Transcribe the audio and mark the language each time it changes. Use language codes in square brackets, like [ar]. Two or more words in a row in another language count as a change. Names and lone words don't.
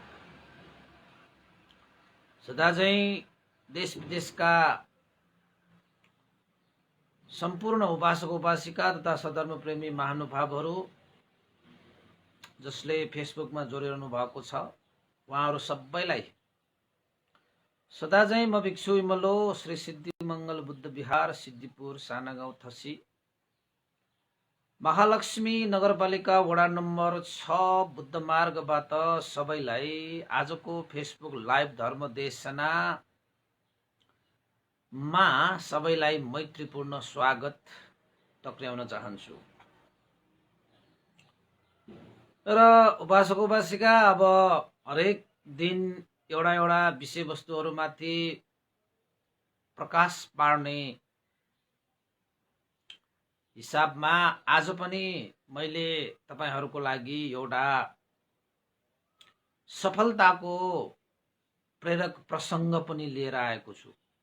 [ne] सदा चाहिँ देश विदेशका सम्पूर्ण उपासक उपासिका तथा सधर्म प्रेमी महानुभावहरू जसले फेसबुकमा जोडिरहनु भएको छ, उहाँहरू सबैलाई सदा चाहिँ म भिक्षु इमलो श्री सिद्धि मंगल बुद्ध विहार सिद्धिपुर सानागाउँ थसी महालक्ष्मी नगरपालिका वडा नम्बर 6 बुद्ध मार्गबाट सबैलाई आजको [en] Facebook live [ne] धर्म देशना मा सबैलाई मैत्रीपूर्ण स्वागत टक्र्याउन चाहन्छु। र उपासक उपासिका, अब हरेक दिन एउटा एउटा विषयवस्तुहरूमाथि प्रकाश पार्ने हिसाबमा आज पनि मैले तपाईहरूको लागि एउटा सफलताको प्रेरक प्रसङ्ग पनि लिएर आएको छु।